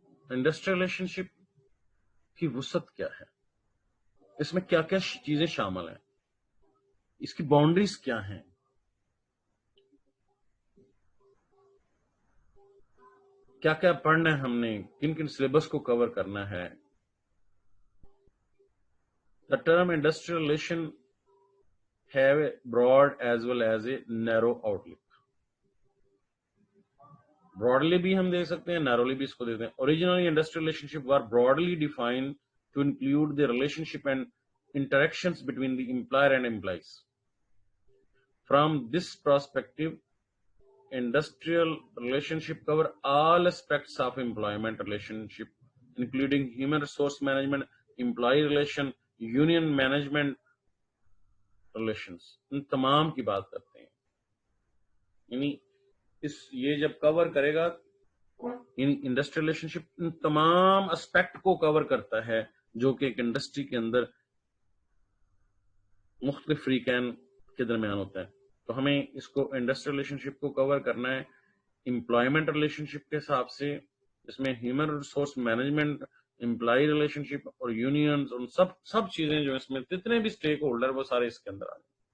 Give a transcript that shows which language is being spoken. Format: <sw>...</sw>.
<ur>Industrial relation شپ کی وسعت کیا ہے، اس میں کیا کیا چیزیں شامل ہیں، اس کی باؤنڈریز کیا ہیں، کیا کیا پڑھنا ہے ہم نے، کن کن سلیبس کو کور کرنا ہے.</ur> <en>The term industrial relation have a broad as well as a narrow outlook.</en> <ur>Broadly بھی ہم دیکھ سکتے ہیں، narrowly بھی اس کو دیکھتے ہیں.</ur> <en>Originally industrial relationship were broadly defined to include the relationship and interactions between the employer and employees. From this perspective, industrial relationship cover all aspects of employment relationship, including human resource management, employee relation, union management relations.</en> <ur>ان تمام کی بات کرتے ہیں. یعنی یہ جب کور کرے گا، یعنی انڈسٹریل ریلیشن شپ ان تمام اسپیکٹ کو کور کرتا ہے جو کہ ایک انڈسٹری کے اندر مختلف فریقین کے درمیان ہوتا ہے. تو ہمیں اس کو انڈسٹریل ریلیشن شپ کو کور کرنا ہے امپلائمنٹ ریلیشن شپ کے حساب سے، جس میں human resource management, employee relation شپ اور یونینز، ان سب چیزیں جو اس میں جتنے بھی اسٹیک ہولڈر وہ سارے اس کے اندر آ گئے.</ur>